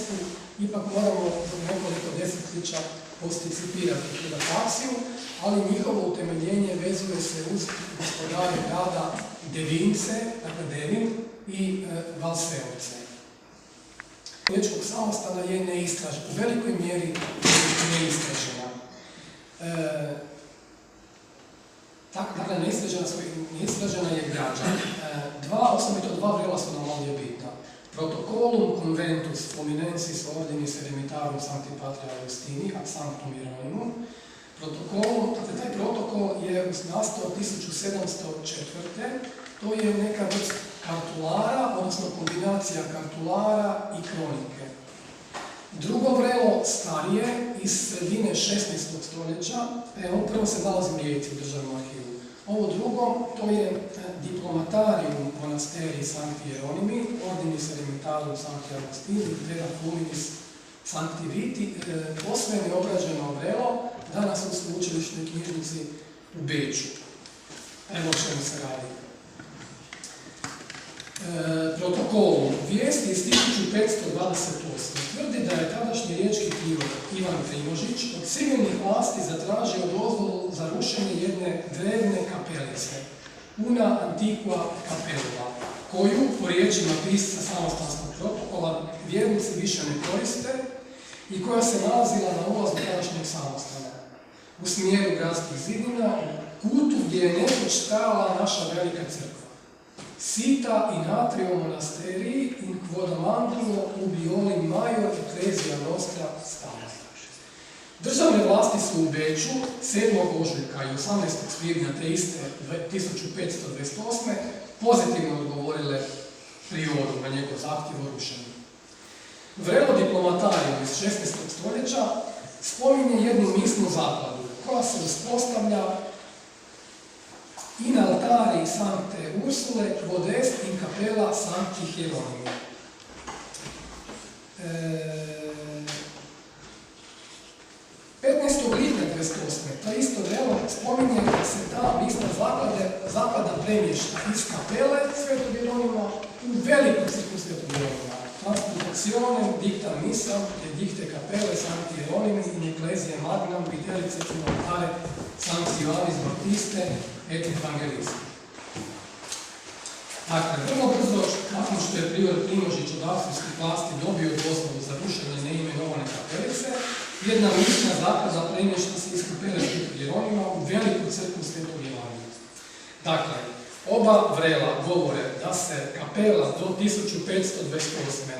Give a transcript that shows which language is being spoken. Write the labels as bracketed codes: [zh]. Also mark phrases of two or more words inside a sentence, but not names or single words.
[hr] Ipak moramo zbog nekoliko desetljeća posticipirati tu dataciju, ali njihovo utemeljenje vezuje se uz gospodare grada Devince, dakle Devin, i Valseovce. Riječkog samostana je neistražena, u velikoj mjeri neistražena. Dakle, neistražena je građa. Osobito dva vrela su nam ovdje bitna. Protocolum conventus fluminensis ordinis eremitarum sancti patria Augustini ad sanctum Hieronymum. Dakle, taj protokol je nastao 1704. To je neka vrsta kartulara, odnosno kombinacija kartulara i kronike. Drugo vrelo starije, iz sredine 16. stoljeća, evo prvo se nalazi u Rijeci u državnom arhivu. Ovo drugo, to je Diplomatarium monasteriji Sancti Hieronymi, Ordinis eremitarum Sancti Augustini, Vera Fluminis Sancti Viti, posve neobrađeno vrelo, danas u sveučilišnoj knjižnici u Beču. Evo o čemu se radi. Protokolom vijesti iz 1528. tvrdi da je tadašnji riječki kirurg Ivan Primožić od civilnih vlasti zatražio dozvolu za rušenje jedne drevne kapelice, [la] una antiqua capella, [hr] koju, po riječima pisca samostanskog protokola, vjernici više ne koriste i koja se nalazila na ulazu tadašnjeg samostana, u smjeru gradskih zidina, u kutu gdje je nekoć stajala naša velika crkva. [la] Sita in atrium monasteriji in quodamantulo ubioli major ecclesia nostra stana. [hr] Državne vlasti su u Beču 7. ožujka i 18. svibnja te iste 1528. pozitivno odgovorile prioru na njegov zahtjev o rušenju. Vrelo Diplomatarium iz 16. stoljeća spominje jednu misnu zakladu koja se uspostavlja [la] in altari Sancte Ursule quod est in capella Sancti Hieronymi. [hr] 15. lipnja 1928. to isto vrelo spominje da se ta misna zaklada premješta iz kapele Svetog Jeronima u veliku crkvu Svetog Jeronima. [la] Transplantationem dicta missam et dicte capelle Sancti Hieronymi in ecclesia magnam videlice in altare Sancti Ioannis Baptiste et Evangelista. [hr] Dakle, vrlo brzo, nakon što je prior Primožić od austrijskih vlasti dobio dozvolu za rušenje neimenovane kapelice, jedna misna zaklada premješta se iz kapele Svetog Jeronima u veliku crkvu Svetog Jeronima. Dakle, oba vrela govore da se kapela do 1528.